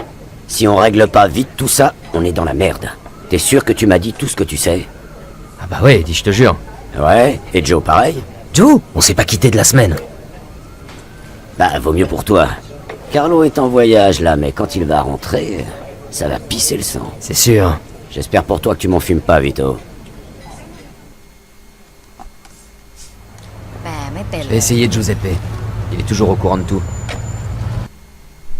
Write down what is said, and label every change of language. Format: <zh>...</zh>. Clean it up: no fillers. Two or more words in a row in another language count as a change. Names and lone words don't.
<fr>Si on règle pas vite tout ça, on est dans la merde. T'es sûr que tu m'as dit tout ce que tu sais? Ah bah ouais, dis, je te jure. Ouais, et Joe pareil? Joe, on s'est pas quitté de la semaine. Bah, vaut mieux pour toi. Carlo est en voyage là, mais quand il va rentrer, ça va pisser le sang. C'est sûr. J'espère pour toi que tu m'en fumes pas, Vito.</fr> <th>แปลไม่เป็น</th> <fr>Je</fr> <th>เล</th> <fr>vais</fr> <th>ย</th> <fr>essayer de Giuseppe. Il est toujours au courant de tout.</fr>